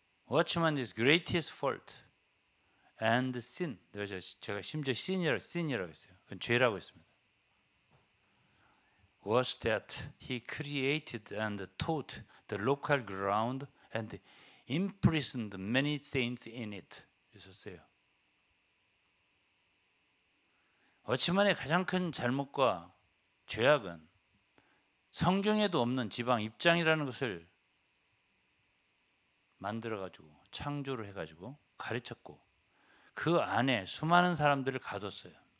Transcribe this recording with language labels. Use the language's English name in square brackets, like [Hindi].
[English] Watchman is greatest fault and sin. [Korean] 제가 심지어 sin이라고 했어요. 그건 죄라고 했습니다. [English] Was that he created and taught the local ground and imprisoned many saints in it. [Korean] 있었어요. 워치만의 가장 큰 잘못과 죄악은 성경에도 없는 지방 입장이라는 것을 만들어가지고 창조를 해가지고 가르쳤고 그 안에 수많은 사람들을 가뒀어요.